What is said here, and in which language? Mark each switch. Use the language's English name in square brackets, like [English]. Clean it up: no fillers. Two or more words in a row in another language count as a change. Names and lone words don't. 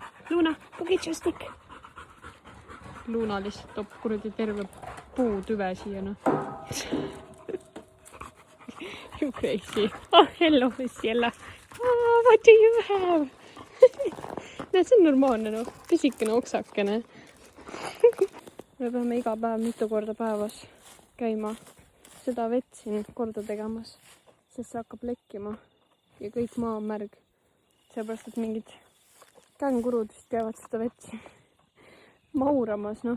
[English] Luna, go get your stick! [Estonian] Luna lihtsalt toob kuradi terve puutüve siia, noh. [English] You crazy. Oh, hello, Siella. Oh, what do you have? [Estonian] Näed, see on normaalne, noh. Pisikene oksakene. Me peame iga päev mitu korda päevas käima seda vett siin korda tegemas, sest see hakkab lekkima. Ja kõik maa on märg. Seepärast, et mingid kängurud vist käivad seda vett siin mauramas, noh.